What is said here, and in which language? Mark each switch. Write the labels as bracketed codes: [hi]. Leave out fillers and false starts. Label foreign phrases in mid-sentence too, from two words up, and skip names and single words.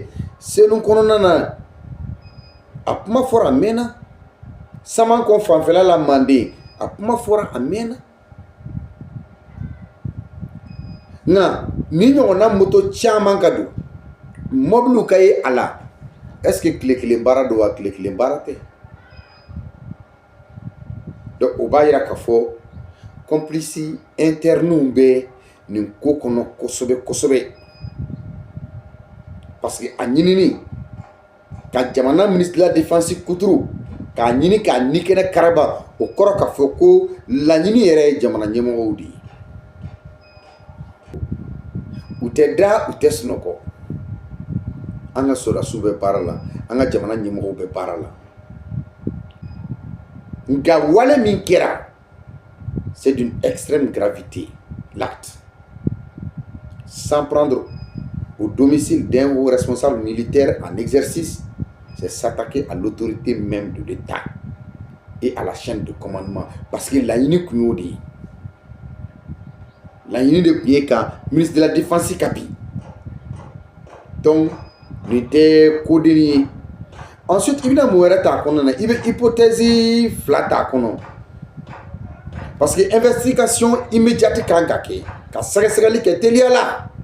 [bm] Senu kɔnɔna na a kuma fɔra a mɛnna. Samankɔ fanfɛla la Manden a kuma fɔra a mɛnna. Nka ni ɲɔgɔnna moto caman ka don mɔbiliw ka ye a la, [fr] est-ce que [bm] tile kelen baara don wa tile kelen baara tɛ? Donc o b'a yira k'a fɔ [fr] complice interne [bm] bɛ nin ko kɔnɔ kosɛbɛ kosɛbɛ, [fr] parce que [bm] a ɲinini ka jamana [fr] ministre de la défense [bm] kuturu k'a ɲini k'a ni kɛnɛ karaba, o kɔrɔ k'a fɔ ko laɲini yɛrɛ ye jamana ɲɛmɔgɔw de ye. U tɛ da u tɛ sunɔgɔ. An ka sɔrɔdasiw bɛ baara la, an ka jamana ɲɛmɔgɔw bɛ baara la. Nka wale min kɛra, [fr] c'est d'une extrême gravité l'acte. Sans prendre au domicile d'un haut responsable militaire en exercice, c'est s'attaquer à l'autorité même de l'État et à la chaîne de commandement. [bm] Parce que laɲini kun y'o de ye. Laɲini de kun ye ka [fr] ministre de la Défense [bm] kapi. Donc nin tɛ koden ye. Ensuite i bɛna mun wɛrɛ t'a kɔnɔ na, i bɛ hypothèse fila t'a kɔnɔ. [fr] Parce que investigation immédiate [bm] kan ka kɛ, ka sɛgɛsɛgɛli kɛ teliya la.